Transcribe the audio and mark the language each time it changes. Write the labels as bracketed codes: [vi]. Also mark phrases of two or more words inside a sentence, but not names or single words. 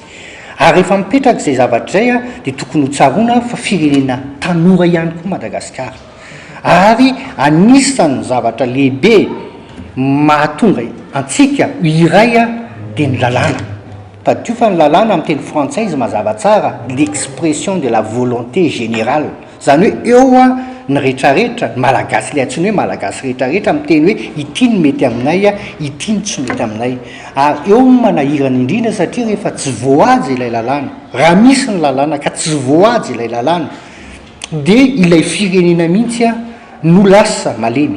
[mg] Ary rehefa mipetraka izay zavatra izay dia tokony ho tsaroana fa firenena tanora ihany koa Madagasikara. Ary anisan'ny zavatra lehibe mahatonga antsika iray dia ny lalàna. Tadio fa ny lalàna amin'ny teny frantsay izy mazava tsara [fr] l'expression de la volonté générale. [mg] Zany hoe eo ny rehetrarehetra malagasy ilay antsiny hoe malagasy rehetrarehetra amin'ny teny hoe ity ny mety aminay, ity ny tsy mety aminay. Ary eo manahirana indrindra satria rehefa tsy voahaja ilay lalàna, raha misy ny lalàna ka tsy voahaja ilay lalàna, dia ilay firenena mihitsy no lasa malemy.